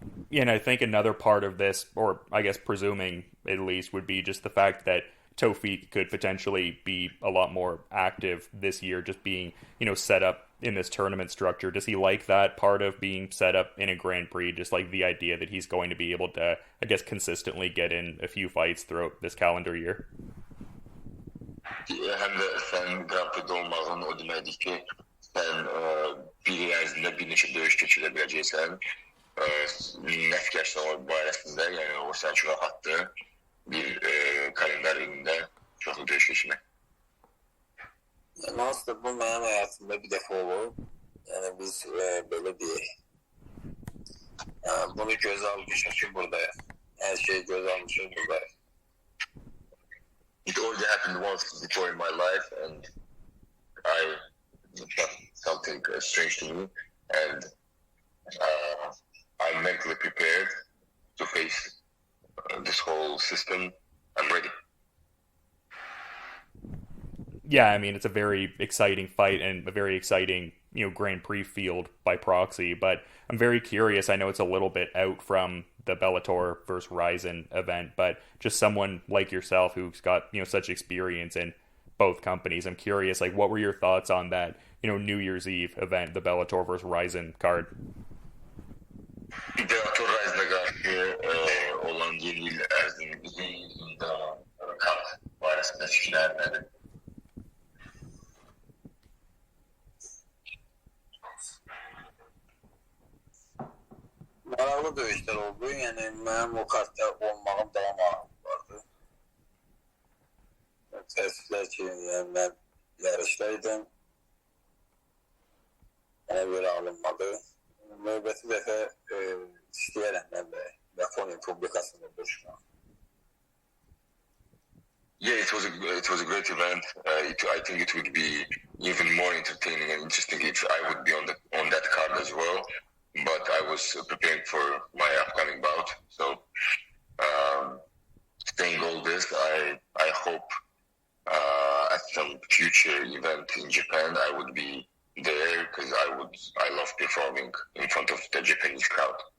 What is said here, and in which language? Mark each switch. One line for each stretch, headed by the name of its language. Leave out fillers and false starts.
English: Yeah, and I think another part of this, or I guess presuming at least, would be just the fact that Tofiq could potentially be a lot more active this year, just being, set up in this tournament structure. Does he like that part of being set up in a Grand Prix, just like the idea that he's going to be able to, I guess, consistently get in a few fights throughout this calendar year?
Azerbaijani: Hem de sen Grand Prix'de olmağın o deməkdir ki, sen bir il ərzində bir neçə döyüş keçirə biləcəksən. Nə fikirsən o barəsində, yəni o sən çox rahatdır bir kalender elində çoxlu döyüş keçirmək. Yəni aslında bu mənim həyatımda bir dəfə olub. Yəni biz belə deyək. Bunu göz almışıq ki, buradayıq. Hər şeyi göz almışıq, buradayıq.
English: It already happened once before in my life, and it's not something strange to me, and I'm mentally prepared to face this whole system. I'm ready. Yeah, I mean, it's a very exciting fight and a very exciting, Grand Prix field by proxy, but I'm very curious. I know it's a little bit out from the Bellator versus Ryzen event, but just someone like yourself who's got, such experience in both companies, I'm curious, like, what were your thoughts on that, New Year's Eve event, the Bellator versus Ryzen card?
Azerbaijani: Bellator Ryzen'a karşı olan yeni yıl Erzin'in kart barəsində fikirlər nədir? Maraqlı döyüşlər oldu. Yəni mənim o kartda olmağım daha maraqlı vardı. Təəssüflər ki, yəni mən yarışdaydım. Mənə görə alınmadı. Növbəti dəfə istəyərəm mən də Yaponiya publikasında döyüşmək.
English: Yeah, it was a great event. I think it would be even more entertaining and interesting if I would be on that card as well. But I was preparing for my upcoming bout, so saying all this, I hope at some future event in Japan I would be there, because I love performing in front of the Japanese crowd.